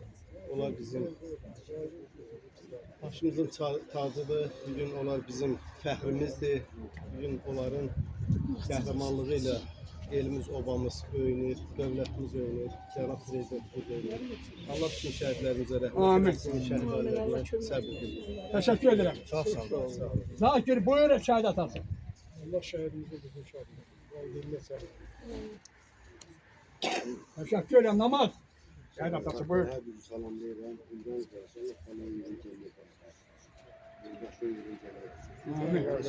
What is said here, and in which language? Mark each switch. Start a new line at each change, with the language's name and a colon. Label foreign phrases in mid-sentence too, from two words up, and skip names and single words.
Azerbaijani: Onlar bizim başımızın tacıdır. Bugün onlar bizim fəxrimizdir. Bugün onların qəhrəmanlığı ilə elimiz, obamız öyünür, dövlətimiz öyünür, cənab prezidentimiz öyünür. Allah bütün şəhidlərimizə rəhmət Amin. etsin, şəhid ailələrine səbir verir.
Turkish: Teşekkür ederim.
Azerbaijani: Sağ olun. Zakir buyur şahit atası. Allah şəhidimizi bizim şəhidimiz. Valideynlə səbir.
Turkish: Teşekkür ederim.
Azerbaijani: Namaz. Şahit atası buyur. Amin.